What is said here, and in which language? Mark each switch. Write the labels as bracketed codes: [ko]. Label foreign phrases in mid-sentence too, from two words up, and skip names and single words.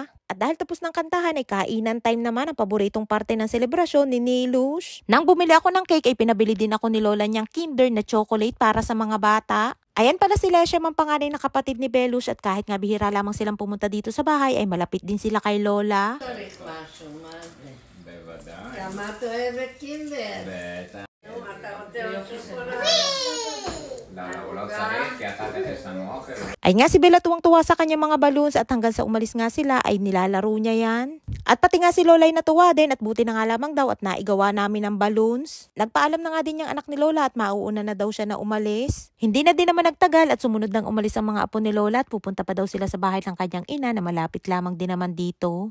[tl] At dahil tapos ng kantahan ay kainan time naman ang paboritong parte ng selebrasyon ni Nilush. Nang bumili ako ng cake ay pinabili din ako ni Lola niyang Kinder na chocolate para sa mga bata. Ayan pala si Leshem ang panganay na kapatid ni Belush at kahit nga bihira lamang silang pumunta dito sa bahay ay malapit din sila kay Lola. [he] כמה את אוהבת קינדר? בטח. אתה רוצה עוד שוקולד? לא, הוא לא צריך, כי אחר כך יש [tl] Ay nga si Bella tuwang-tuwa sa kanyang mga balloons at hanggang sa umalis nga sila ay nilalaro niya yan. At pati nga si Lola ay natuwa din at buti na nga lamang daw at naigawa namin ang balloons. Nagpaalam na nga din yung anak ni Lola at mauuna na daw siya na umalis. Hindi na din naman nagtagal at sumunod nang umalis ang mga apo ni Lola at pupunta pa daw sila sa bahay ng kanyang ina na malapit lamang din naman dito.